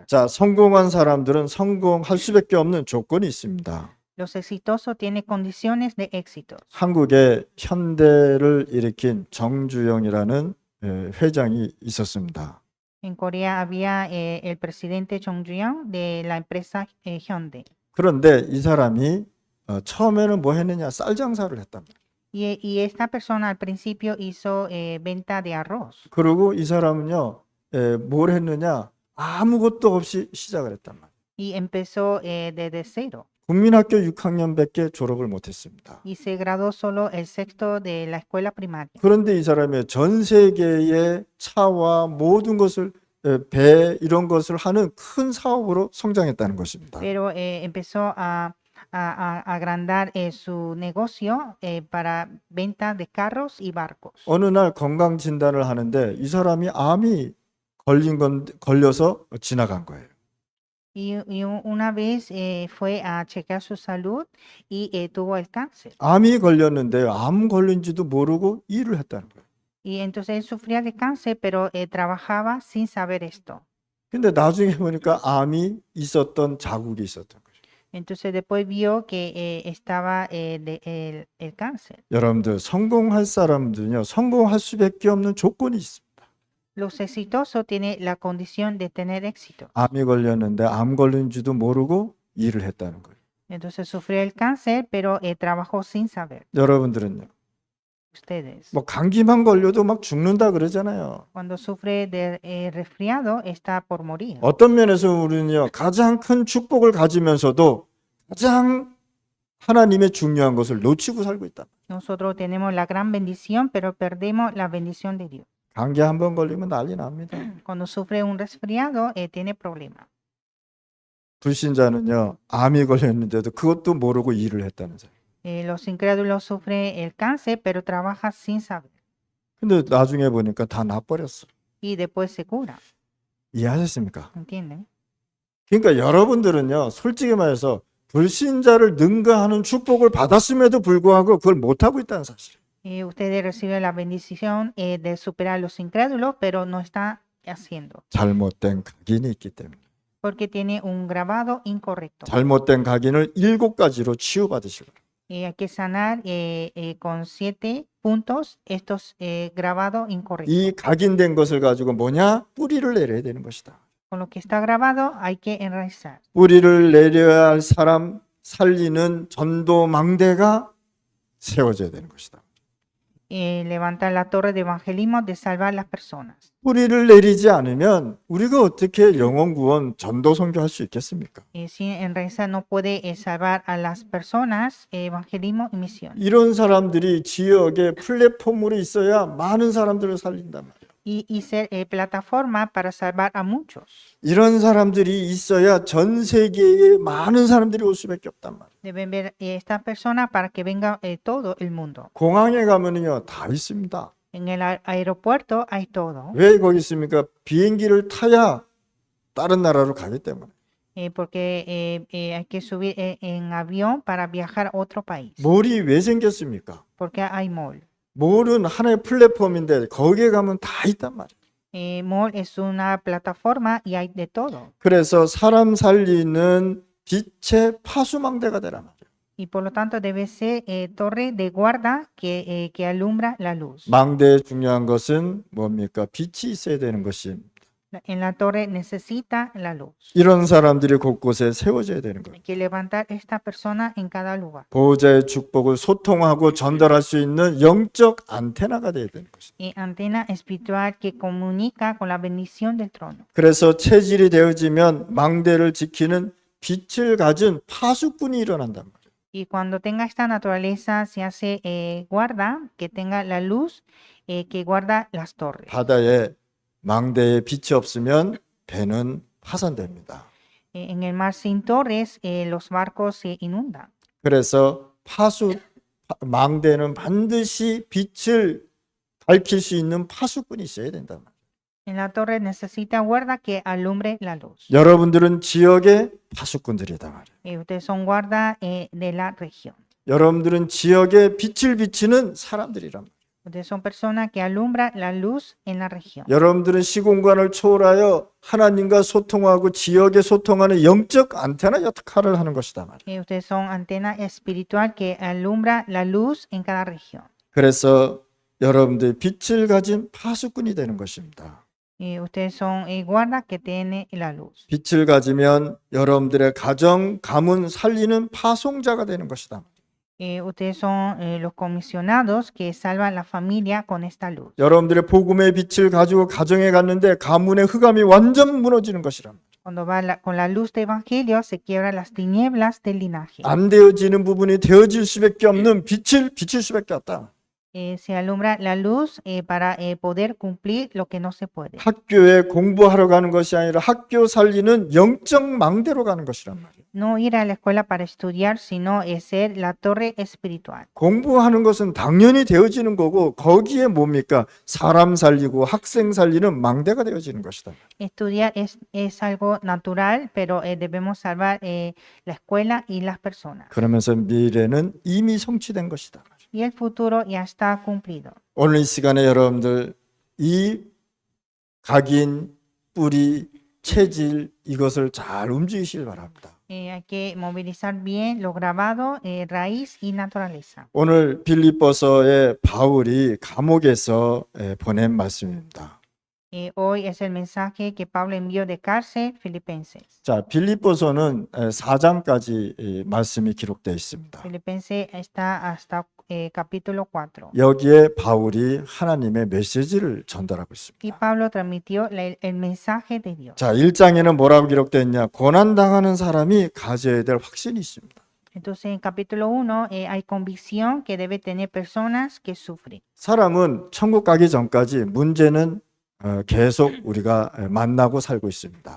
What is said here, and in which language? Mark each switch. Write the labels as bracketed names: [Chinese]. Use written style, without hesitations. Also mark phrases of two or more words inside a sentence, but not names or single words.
[Korean] 자, 성공한 사람들은 성공할 수밖에 없는 조건이 있습니다. [Spanish] Los exitosos tienen condiciones de éxito. [Korean] 한국에 현대를 일으킨 정주영이라는 회장이 있었습니다. [Spanish] En Corea había el presidente Chung Ju-young de la empresa Hyundai. [Korean] 그런데 이 사람이 처음에는 뭐 했느냐? 쌀 장사를 했답니다. [Spanish] Y esta persona al principio hizo venta de arroz. [Korean] 그리고 이 사람은요, 뭘 했느냐? 아무것도 없이 시작을 했단 말이에요. [Spanish] Y empezó desde cero. [Korean] 국민학교 6학년밖에 졸업을 못했습니다. [Spanish] Y se graduó solo el sexto de la escuela primaria. [Korean] 그런데 이 사람이 전 세계의 차와 모든 것을 배 이런 것을 하는 큰 사업으로 성장했다는 것입니다. [Spanish] Pero empezó a agrandar su negocio para venta de carros y barcos. [Korean] 어느 날 건강 진단을 하는데 이 사람이 암이 걸려서 지나간 거예요. [Spanish] Una vez fue a chequear su salud y tuvo el cáncer. [Korean] 암이 걸렸는데 암 걸린지도 모르고 일을 했다는 거예요. [Spanish] Y entonces él sufría de cáncer, pero trabajaba sin saber esto. [Korean] 근데 나중에 보니까 암이 있었던 자국이 있었던 거죠. [Spanish] Entonces después vio que estaba el cáncer. [Korean] 여러분들 성공할 사람들은요, 성공할 수밖에 없는 조건이 있습니다. [Spanish] Los exitosos tienen la condición de tener éxito. [Korean] 암이 걸렸는데 암 걸린지도 모르고 일을 했다는 거예요. [Spanish] Entonces sufrió el cáncer, pero trabajó sin saber. [Korean] 여러분들은요, [Spanish] Ustedes, [Korean] 뭐 감기만 걸려도 막 죽는다 그러잖아요. [Spanish] cuando sufre de resfriado, está por morir. [Korean] 어떤 면에서 우리는요, 가장 큰 축복을 가지면서도 가장 하나님의 중요한 것을 놓치고 살고 있다. [Spanish] Nosotros tenemos la gran bendición, pero perdemos la bendición de Dios. [Korean] 감기 한 번 걸리면 난리 납니다. [Spanish] Cuando sufre un resfriado, tiene problemas. [Korean] 불신자는요, 암이 걸렸는데도 그것도 모르고 일을 했다면서요. [Spanish] Los incrédulos sufren el cáncer, pero trabaja sin saber. [Korean] 근데 나중에 보니까 다 나버렸어. [Spanish] Y después se cura. [Korean] 이해하셨습니까? [Spanish] ¿Entienden? [Korean] 그러니까 여러분들은요, 솔직히 말해서 불신자를 능가하는 축복을 받았음에도 불구하고 그걸 못하고 있다는 사실. [Spanish] Ustedes reciben la bendición de superar los incrédulos, pero no está haciendo. [Korean] 잘못된 각인이 있기 때문에. [Spanish] Porque tiene un grabado incorrecto. [Korean] 잘못된 각인을 7가지로 치유받으시고. [Spanish] Hay que sanar con 7 puntos estos grabados incorrectos. [Korean] 이 각인된 것을 가지고 뭐냐? 뿌리를 내려야 되는 것이다. [Spanish] Con lo que está grabado hay que enraizar. [Korean] 뿌리를 내려야 할 사람 살리는 전도 망대가 세워져야 되는 것이다. [Spanish] Levantar la torre de evangelismo de salvar las personas. [Korean] 뿌리를 내리지 않으면 우리가 어떻게 영혼 구원 전도 선교할 수 있겠습니까? [Spanish] Sin enraizar no puede salvar a las personas, evangelismo y misión. [Korean] 이런 사람들이 지역에 플랫폼으로 있어야 많은 사람들을 살린단 말이에요. [Spanish] Y ser plataforma para salvar a muchos. [Korean] 이런 사람들이 있어야 전 세계에 많은 사람들이 올 수밖에 없단 말이에요. [Spanish] Deben ver estas personas para que venga todo el mundo. [Korean] 공항에 가면은요, 다 있습니다. [Spanish] En el aeropuerto hay todo. [Korean] 왜 거기 있습니까? 비행기를 타야 다른 나라로 가기 때문에. [Spanish] Porque hay que subir en avión para viajar a otro país. [Korean] 몰이 왜 생겼습니까? [Spanish] Porque hay mall. [Korean] 몰은 하나의 플랫폼인데 거기에 가면 다 있단 말이에요. [Spanish] Mall es una plataforma y hay de todo. [Korean] 그래서 사람 살리는 빛의 파수망대가 되란 말이에요. [Spanish] Y por lo tanto debe ser torre de guarda que alumbra la luz. [Korean] 망대의 중요한 것은 뭡니까? 빛이 있어야 되는 것입니다. [Spanish] En la torre necesita la luz. [Korean] 이런 사람들이 곳곳에 세워져야 되는 거예요. [Spanish] Hay que levantar esta persona en cada lugar. [Korean] 보호자의 축복을 소통하고 전달할 수 있는 영적 안테나가 되어야 되는 것입니다. [Spanish] Y antena espiritual que comunica con la bendición del trono. [Korean] 그래서 체질이 되어지면 망대를 지키는 빛을 가진 파수꾼이 일어난단 말이에요. [Spanish] Y cuando tenga esta naturaleza se hace guarda, que tenga la luz que guarda las torres. [Korean] 바다에 망대에 빛이 없으면 배는 파산됩니다. [Spanish] En el mar sin torres los barcos se inundan. [Korean] 그래서 망대는 반드시 빛을 밝힐 수 있는 파수꾼이 있어야 된단 말이에요. [Spanish] En la torre necesita guarda que alumbre la luz. [Korean] 여러분들은 지역의 파수꾼들이다 말이에요. [Spanish] Ustedes son guarda de la región. [Korean] 여러분들은 지역에 빛을 비치는 사람들이란 말이에요. [Spanish] Ustedes son personas que alumbran la luz en la región. [Korean] 여러분들은 시공간을 초월하여 하나님과 소통하고 지역에 소통하는 영적 안테나 역할을 하는 것이다 말이에요. [Spanish] Ustedes son antena espiritual que alumbra la luz en cada región. [Korean] 그래서 여러분들이 빛을 가진 파수꾼이 되는 것입니다. [Spanish] Ustedes son guarda que tiene la luz. [Korean] 빛을 가지면 여러분들의 가정, 가문 살리는 파송자가 되는 것이다. [Spanish] Ustedes son los comisionados que salvan la familia con esta luz. [Korean] 여러분들의 복음의 빛을 가지고 가정에 갔는데 가문의 흑암이 완전 무너지는 것이라. [Spanish] Cuando va con la luz del evangelio se quiebran las tinieblas del linaje. [Korean] 안 되어지는 부분이 되어질 수밖에 없는 빛을 비칠 수밖에 없다. [Spanish] Se alumbra la luz para poder cumplir lo que no se puede. [Korean] 학교에 공부하러 가는 것이 아니라 학교 살리는 영적 망대로 가는 것이란 말이에요. [Spanish] no ir a la escuela para estudiar, sino ser la torre espiritual. [Korean] 공부하는 것은 당연히 되어지는 거고 거기에 뭡니까? 사람 살리고 학생 살리는 망대가 되어지는 것이다. [Spanish] Estudiar es algo natural, pero debemos salvar la escuela y las personas. [Korean] 그러면서 미래는 이미 성취된 것이다. [Spanish] Y el futuro ya está cumplido. [Korean] 오늘 이 시간에 여러분들 이 각인, 뿌리, 체질 이것을 잘 움직이시길 바랍니다. [Spanish] Hay que movilizar bien lo grabado, raíz y naturaleza. [Korean] 오늘 빌립보서의 바울이 감옥에서 보낸 말씀입니다. [Spanish] Hoy es el mensaje que Pablo envió de cárcel, Filipenses. [Korean] 자, 빌립보서는 4장까지 말씀이 기록되어 있습니다. [Spanish] Filipenses está hasta capítulo 4. [Korean] 여기에 바울이 하나님의 메시지를 전달하고 있습니다. [Spanish] Y Pablo transmitió el mensaje de Dios. [Korean] 자, 1장에는 뭐라고 기록되어 있냐? 고난 당하는 사람이 가져야 될 확신이 있습니다. [Spanish] Entonces, en capítulo 1 hay convicción que debe tener personas que sufren. [Korean] 사람은 천국 가기 전까지 문제는 계속 우리가 만나고 살고 있습니다.